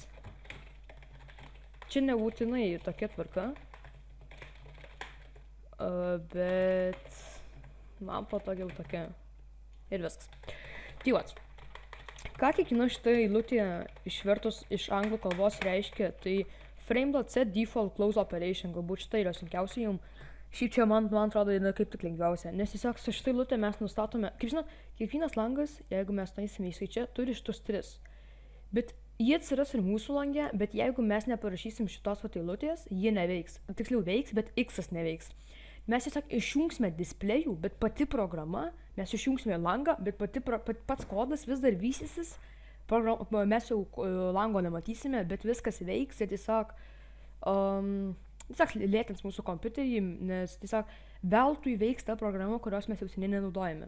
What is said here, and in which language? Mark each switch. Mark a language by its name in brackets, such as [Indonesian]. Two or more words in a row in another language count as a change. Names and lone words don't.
[Lithuanian] Čia nebūtinai tokia tvarka. Bet man patogiau tokia. Ir viskas. Tai vat. Ką kiekviena šitą eilutę išvertus iš anglų kalbos reiškia, tai [English] frame.set default close operation. [Lithuanian] Galbūt šitą yra sunkiausia jums. Šiaip čia man atrodo yra kaip tik lengviausia, nes tiesiog su šitą eilutę mes nustatome, kaip žinot, kiekvienas langas, jeigu mes taisime į čia, turi šitus 3. Bet jie atsiras ir mūsų lange, bet jeigu mes neparašysim šitos eilutės, jie neveiks. Tiksliau veiks, bet X neveiks. Mes tiesiog išjungsime displejų, bet pati programa, mes išjungsime langą, bet pats kodas vis dar vystysis, mes jau lango nematysime, bet viskas veiks ir tiesiog lėtins mūsų kompiuterį, nes tiesiog veltui veiks ta programa, kurios mes jau seniai nenaudojame.